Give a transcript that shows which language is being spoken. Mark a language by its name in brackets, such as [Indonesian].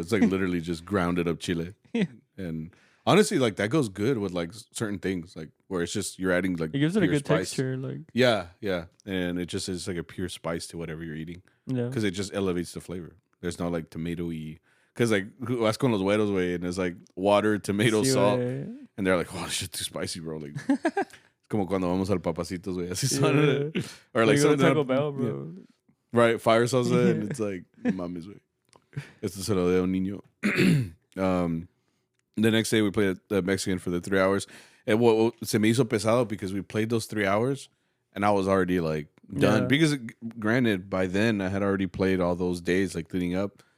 [English] It's like literally just grounded up chile. And honestly, like that goes good with like certain things, like where it's just you're adding like it gives it a good spice. texture, like yeah, and it just is like a pure spice to whatever you're eating. Yeah, because it just elevates the flavor. There's no like tomato-y. Because like [Spanish] vas con los güeros, güey, [English] and it's like water, tomato, salt, and they're like, oh, this shit's too spicy, bro. Like, it's [Spanish] como cuando vamos al Papacitos, güey, así son. [English] Or like something Taco Bell, bro. Yeah. Right, fire salsa, and it's like, [Spanish] mames, güey. Esto se lo de un niño. [English] The next day we played the Mexican for the 3 hours. And what [Spanish] se me hizo pesado [English] because we played those 3 hours, and I was already like done. Yeah. Because granted, by then I had already played all those days like leading up.